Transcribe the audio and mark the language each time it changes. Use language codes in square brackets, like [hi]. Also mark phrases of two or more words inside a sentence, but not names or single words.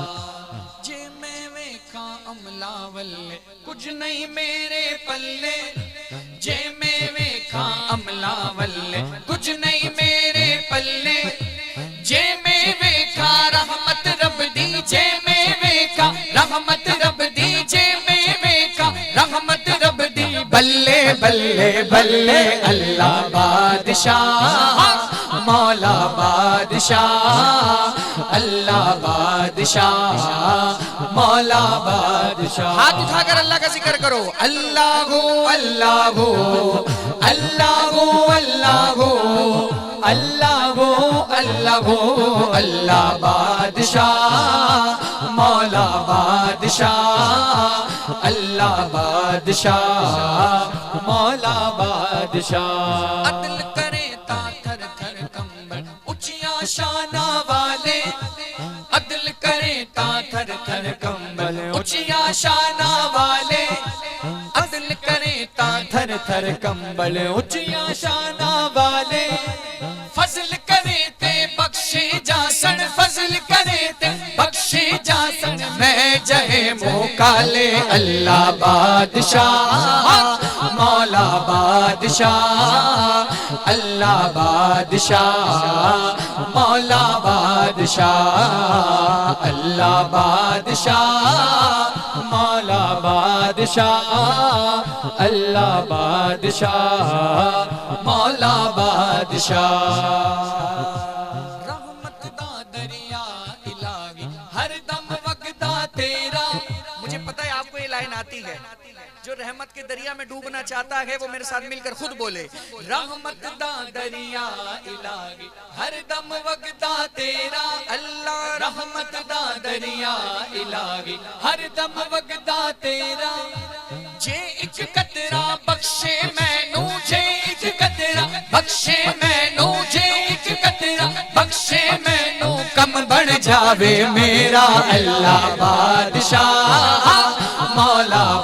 [pa] ਜੇ ਮੈਂ ਵੇਖਾਂ ਅਮਲਾਂ ਵੱਲੇ ਕੁਝ ਨਹੀਂ ਮੇਰੇ ਪੱਲੇ, ਜੇ ਮੈਂ ਵੇਖਾਂ ਅਮਲਾਂ ਵੱਲੇ ਕੁਝ ਨਹੀਂ ਮੇਰੇ ਪੱਲੇ, ਜੇ ਮੈਂ ਵੇਖਾਂ ਰਹਿਮਤ ਰੱਬ ਦੀ, ਜੇ ਮੈਂ ਵੇਖਾਂ ਰਹਿਮਤ ਰੱਬ ਦੀ, ਜੇ ਮੈਂ ਵੇਖਾਂ ਰਹਿਮਤ ਰੱਬ ਦੀ। ਬੱਲੇ ਬੱਲੇ ਬੱਲੇ ਅੱਲ੍ਹਾ ਬਾਦਸ਼ਾਹ ਮੌਲਾ ਬਾਦਸ਼ਾਹ, ਅੱਲ੍ਹਾ ਬਾਦਸ਼ਾਹ ਮੌਲਾ ਬਾਦਸ਼ਾਹ। [hi] हाथ उठाकर अल्लाह का जिक्र करो। [pa] ਅੱਲ੍ਹਾਹੂ ਅੱਲ੍ਹਾਹੂ ਅੱਲ੍ਹਾਹੂ ਅੱਲ੍ਹਾਹੂ ਅੱਲ੍ਹਾਹੂ ਅੱਲ੍ਹਾਹੂ ਅੱਲ੍ਹਾ ਬਾਦਸ਼ਾਹ ਮੌਲਾ ਬਾਦਸ਼ਾਹ, ਅੱਲ੍ਹਾ ਬਾਦਸ਼ਾਹ ਮੌਲਾ ਬਾਦਸ਼ਾਹ। ਅਦਲ ਕਰੇ ਤਾਂ ਥਰ ਥਰ ਕੰਬਲ ਉੱਚਿਆਂ ਸ਼ਾਨਾਂ ਵਾਲੇ, ਅਦਲ ਕਰੇ ਤਾਂ ਥਰ ਥਰ ਕੰਬਲ ਉੱਚਿਆਂ ਸ਼ਾਨਾਂ ਵਾਲੇ, ਅਦਲ ਕਰੇ ਤਾਂ ਥਰ ਥਰ ਕੰਬਲ ਉੱਚਿਆਂ ਸ਼ਾਨਾਂ ਵਾਲੇ। ਫ਼ਜ਼ਲ ਕਰੇ ਤੇ ਬਖ਼ਸ਼ੇ ਜਾਸਨ, ਫ਼ਜ਼ਲ ਕਰੇ ਤੇ ਬਖ਼ਸ਼ੇ ਜਾਸਨ। ਮੈਂ ਜਹੇ ਮੋਕਲੇ ਅੱਲ੍ਹਾ ਬਾਦਸ਼ਾਹ ਮੌਲਾ ਬਾਦਸ਼ਾਹ, ਅੱਲ੍ਹਾ ਬਾਦਸ਼ਾਹ ਮੌਲਾ ਬਾਦਸ਼ਾਹ, ਅੱਲ੍ਹਾ ਬਾਦਸ਼ਾਹ ਮੌਲਾ ਬਾਦਸ਼ਾਹ, ਅੱਲ੍ਹਾ ਬਾਦਸ਼ਾਹ ਮੌਲਾ ਬਾਦਸ਼ਾਹ। ਰਹਿਮਤ ਦਾ ਦਰਿਆ ਇਲਾਹੀ ਹਰ ਦਮ ਵਗਦਾ ਤੇਰਾ। [hi] मुझे पता है आपको ये लाइन आती है, जो रहमत के दरिया में डूबना चाहता है वो मेरे साथ मिलकर खुद बोले, [pa] ਰਹਿਮਤ ਦਾ ਦਰਿਆ ਇਲਾਹੀ ਹਰ ਦਮ ਵਗਦਾ ਤੇਰਾ ਅੱਲ੍ਹਾ, ਰਹਿਮਤ ਦਾ ਦਰਿਆ ਇਲਾਹੀ ਹਰ ਦਮ ਵਗਦਾ ਤੇਰਾ, ਜੇ ਇੱਕ ਕਤਰਾ ਬਖ਼ਸ਼ੇ ਮੈਨੂੰ, ਜੇ ਇੱਕ ਕਤਰਾ ਬਖ਼ਸ਼ੇ ਮੈਨੂੰ, ਜੇ ਇੱਕ ਕਤਰਾ ਬਖ਼ਸ਼ੇ ਮੈਨੂੰ, ਕੰਮ ਵਧ ਜਾਵੇ ਮੇਰਾ ਅੱਲ੍ਹਾ ਬਾਦਸ਼ਾਹ, ਮੌਲਾ